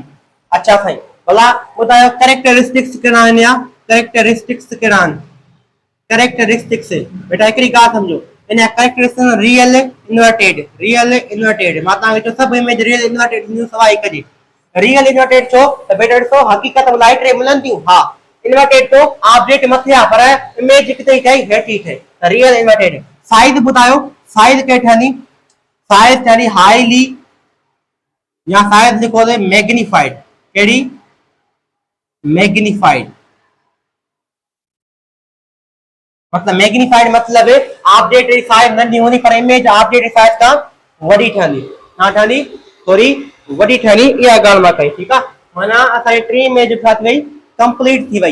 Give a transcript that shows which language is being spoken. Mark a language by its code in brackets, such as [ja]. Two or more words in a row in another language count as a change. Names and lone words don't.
[sd] अच्छा साईं, भला ॿुधायो कैरेक्टरिस्टिक्स कहिड़ा आहिनि, या कैरेक्टरिस्टिक्स कहिड़ा आहिनि, कैरेक्टरिस्टिक्स बेटा हिकिड़ी ॻाल्हि सम्झो, इन कैरेक्टरिस्टिक्स [en] real inverted, [sd] मां तव्हांखे चयो सभु इमेज [en] real inverted [sd] थींदियूं सवाइ हिक जी। [en] real inverted [sd] छो त बेटा ॾिसो हक़ीक़त में [en] light ray [sd] मिलनि थियूं, हा इन्वर्टेड तो ऑब्जेक्ट मथे आहे पर इमेज किथे ठही, हेठि ठही, [en] real inverted. [sd] साइज ॿुधायो, साइज कहिड़ी ठहंदी, साइज ठहंदी हाईली या साइज लिखो मैग्नीफाइड, कहिड़ी, मैग्नीफाइड, मतलब मैग्नीफाइड मतलब ऑब्जेक्ट जी साइज नंढी हूंदी पर इमेज ऑब्जेक्ट जी साइज खां वॾी ठहंदी, छा ठहंदी, थोड़ी वॾी ठहंदी, इहा ॻाल्हि मां कई। ठीकु आहे, माना असांजी टी इमेज छा थी वई, कंप्लीट थी वई।